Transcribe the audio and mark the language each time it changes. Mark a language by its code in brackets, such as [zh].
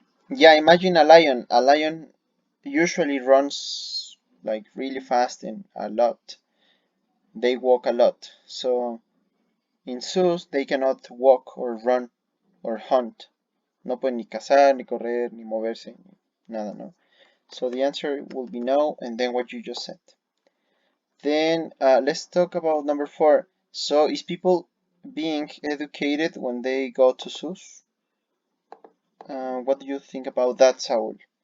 [en] Yeah, imagine a lion. A lion usually runs like really fast and a lot. They walk a lot. So in zoos they cannot walk or run or hunt. [es] No pueden ni cazar, ni correr, ni moverse, ni nada, no. [en] So the answer will be no, and then what you just said. Then let's talk about number 4. So is people being educated when they go to zoos? What do you think about that, Saul?